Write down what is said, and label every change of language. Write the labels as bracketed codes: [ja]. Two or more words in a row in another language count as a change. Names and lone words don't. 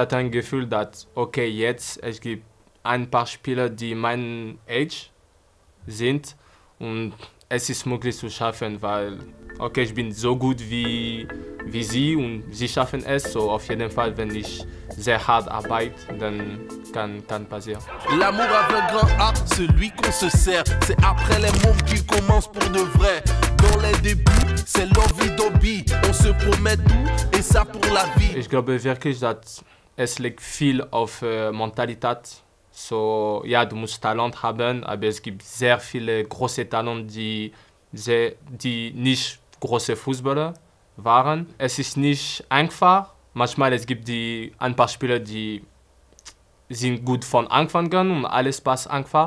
[de] hatte ein Gefühl, dass okay, jetzt es gibt ein paar Spieler, die mein Age sind und es ist möglich zu schaffen, weil okay, ich bin so gut wie sie und sie schaffen es, so auf jeden Fall, wenn ich sehr hart arbeite, dann kann passieren. [fr] L'amour avec un grand A, celui qu'on se sert, c'est après les mômes qu'il commence pour de vrai. Dans les débuts, c'est l'envie, on se promet tout et ça pour la vie. [de] Ich glaube wirklich, dass es liegt viel auf Mentalität. So, ja, du musst Talent haben, aber es gibt sehr viele große Talente, die nicht große Fußballer waren. Es ist nicht einfach. Manchmal es gibt ein paar Spieler, die sind gut von Anfang an und alles passt einfach.